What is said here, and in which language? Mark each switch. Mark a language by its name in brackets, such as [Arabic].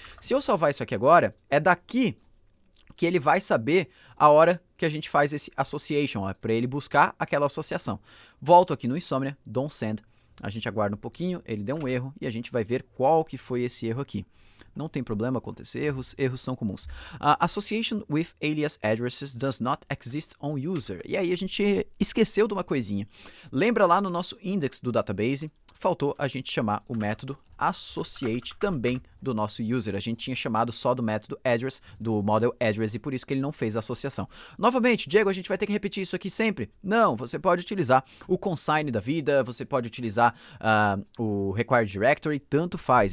[Portuguese] Se eu salvar isso aqui agora, é daqui que ele vai saber a hora que a gente faz esse association, para ele buscar aquela associação. Volto aqui no Insomnia, don't send. A gente aguarda um pouquinho, ele deu um erro e a gente vai ver qual que foi esse erro aqui. Não tem problema acontecer erros, erros são comuns. [English] Association with alias addresses does not exist on user. [Portuguese] E aí a gente esqueceu de uma coisinha. Lembra lá no nosso index do database, faltou a gente chamar o método associate também do nosso user. A gente tinha chamado só do método address, do model address, e por isso que ele não fez a associação. Novamente, Diego, a gente vai ter que repetir isso aqui sempre? Não, você pode utilizar o consign da vida, você pode utilizar o required directory, tanto faz.